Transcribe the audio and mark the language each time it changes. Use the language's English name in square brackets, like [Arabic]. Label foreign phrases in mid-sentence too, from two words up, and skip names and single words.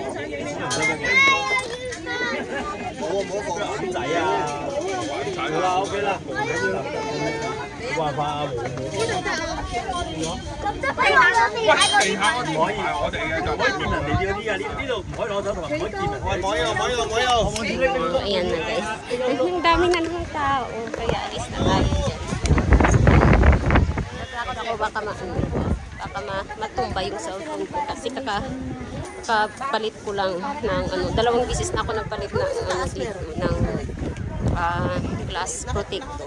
[Cantonese] 冇放眼仔啊！好啦，OK 啦，冇緊要啦，冇辦法啊，喂，地下嗰啲唔係我哋嘅，就可以見人哋嗰啲啊！呢度唔可以攞走，同埋唔可以見人。唔可以， [Filipino] ayan na guys. Ang dami na ng tao. Kaya alis na tayo dyan. Natakot ako baka matumba yung cellphone ko. Kasi kakapalit ko lang ng dalawang bisis na ako nagpalit ng [English] glass protector.